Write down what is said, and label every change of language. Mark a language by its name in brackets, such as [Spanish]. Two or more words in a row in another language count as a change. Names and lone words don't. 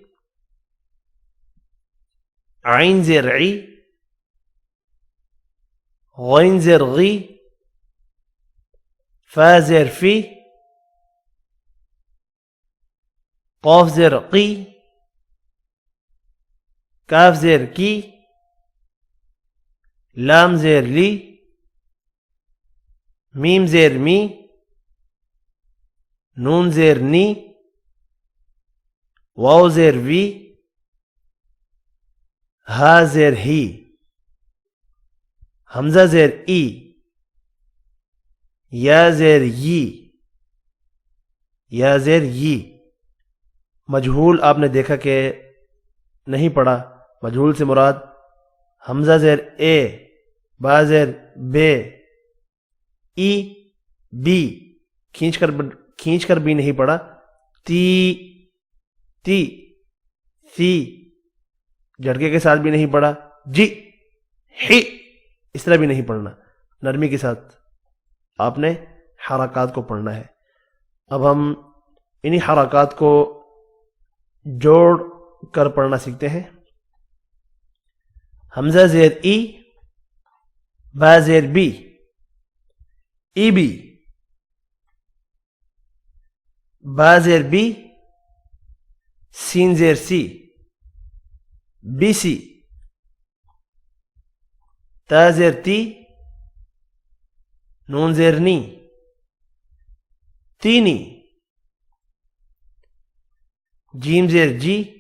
[Urdu] عین زیر عی، غین زیر غی، فا زیر فی، قاف زیر قی، کاف زیر کی، لام زیر لی، میم زیر می، نون زیر نی، واو زیر وی، ہا زیر ہی، حمزہ زیر ای، یا زیر یی، یا زیر یی۔ مجہول آپ نے دیکھا کہ نہیں پڑھا۔ مجہول سے مراد حمزہ زیر اے، با زیر بے، ای بی کھینچ کر بھی نہیں پڑھا، تی تی، سی جھٹکے کے ساتھ بھی نہیں پڑھا، جی ہی اس طرح بھی نہیں پڑھنا، نرمی کے ساتھ آپ نے حرکات کو پڑھنا ہے۔ اب ہم انہی حرکات کو جوڑ کر پڑھنا سیکھتے ہیں۔ حمزہ زیر ای، با زیر بی، ای بی، با زیر بی، سین زیر سی، بی سی، تا زیر تی، نون زیر نی، تینی، جیم زیر جی،